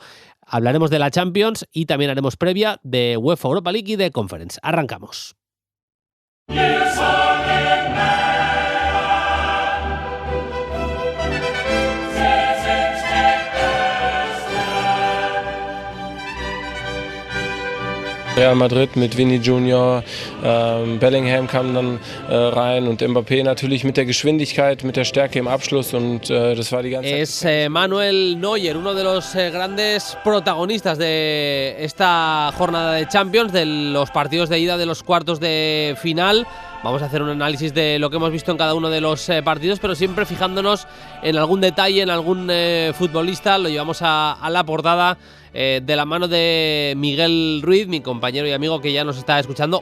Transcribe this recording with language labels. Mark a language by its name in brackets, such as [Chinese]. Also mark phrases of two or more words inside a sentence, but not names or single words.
[Spanish] Hablaremos de la Champions y también haremos previa de UEFA Europa League y de Conference. Arrancamos. [German] Real Madrid mit Vini Junior, Bellingham kam dann rein und Mbappé natürlich mit der Geschwindigkeit, mit der Stärke im Abschluss und das war die ganze Zeit. [Spanish] Es Manuel Neuer, uno de los grandes protagonistas de esta jornada de Champions, de los partidos de ida de los cuartos de final. Vamos a hacer un análisis de lo que hemos visto en cada uno de los partidos, pero siempre fijándonos en algún detalle, en algún futbolista. Lo llevamos a la portada de la mano de Miguel Ruiz, mi compañero y amigo que ya nos está escuchando.